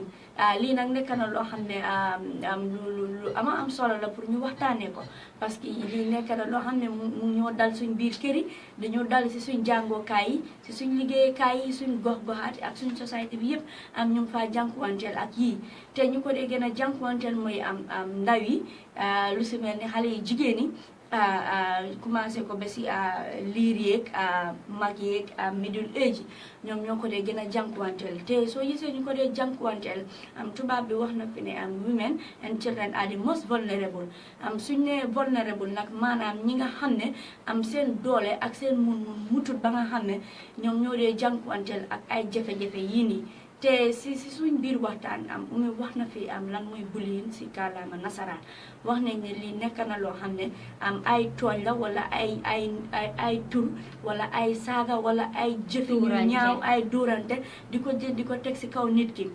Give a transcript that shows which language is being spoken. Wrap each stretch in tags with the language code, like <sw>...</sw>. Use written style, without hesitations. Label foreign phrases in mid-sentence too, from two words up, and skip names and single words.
<wo>Lii nag nekk na loo xam ne lu am solo la pour ñu waxtaanee ko, parce que lii nekk na loo xam ne mu ñoo dal suñ biir kër yi, dañoo dal si suñ jàngookaay yi, si suñ liggéeykaay yi, suñ gox-goxaat ak suñ société bi yëpp ñu ngi faa jànkuwanteel ak yii. Te ñu ko dee gën a jànkuwanteel mooy ndaw yi lu si mel ni xale yi jigéen yi commencé ko ba si liir yeeg mag yeeg</wo> <en>middle age</en> <wo>ñoom ñoo ko dee gën a jànkuwanteel. Te soo gisee ñu ko dee jànkuwanteel tubaab bi wax na fi ne</wo> <en>women and children are the most vulnerable.</en> <wo>Suñ ne vulnerable nag maanaam ñi nga xam ne seen doole ak seen mun mutut ba nga xam ne ñoom ñoo dee jànkuwanteel ak ay jafe-jafe yii nii. Te si suñ biir waxtaan Oumie wax na fi lan mooy bullying si kàllaama nasaraan. Wax nañ ne lii nekk na loo xam ne ay tooñ la wala ay tur wala ay saaga wala ay jëf yu ñaaw, ay dóorante di ko jël di ko teg si kaw nit ki.</wo>